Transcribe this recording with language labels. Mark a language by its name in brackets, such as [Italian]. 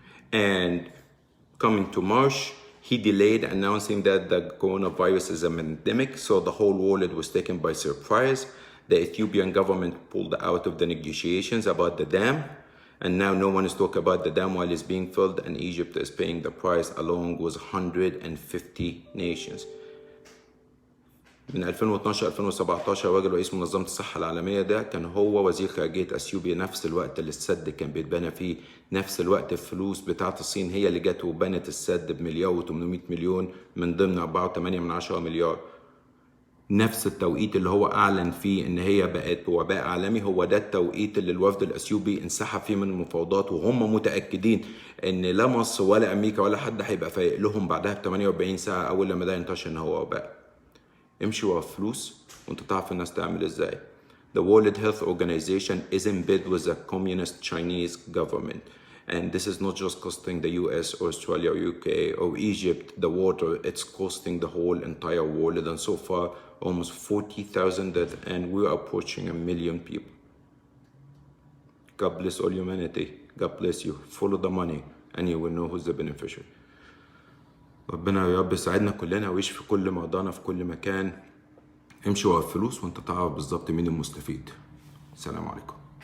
[English] And coming to March, he delayed announcing that the coronavirus is a pandemic, so the whole world was taken by surprise. The Ethiopian government pulled out of the negotiations about the dam, and now no one is talking about the dam while it's being filled, and Egypt is paying the price along with 150 nations. [Arabic] من 2012 2017 راجل رئيس منظمة الصحة العالمية ده كان هو وزير خارجية اثيوبيا، نفس الوقت اللي السد كان بيتبنى فيه، نفس الوقت الفلوس بتاعت الصين هي اللي جت وبنت السد بمليار و800 مليون من ضمن 4.8 مليار. نفس التوقيت اللي هو اعلن فيه ان هي بقت وباء عالمي، هو ده التوقيت اللي الوفد الاثيوبي انسحب فيه من المفاوضات، وهم متاكدين ان لا مصر ولا امريكا ولا حد هيبقى فايق لهم بعدها ب 48 ساعه اول لما ده ينتشر ان هو وباء. امشي ورا الفلوس وانت تعرف الناس تعمل ازاي. [English] The World Health Organization is in bed with the communist Chinese government. And this is not just costing the US or Australia or UK or Egypt the water, it's costing the whole entire world. And so far, almost 40,000 deaths, and we're approaching 1 million people. God bless all humanity. God bless you. Follow the money and you will know who's the beneficiary. [Arabic] ربنا يا رب يساعدنا كلنا ويشفي كل مرضانا في كل مكان. امشي ورا الفلوس وانت تعرف بالظبط مين المستفيد. السلام عليكم.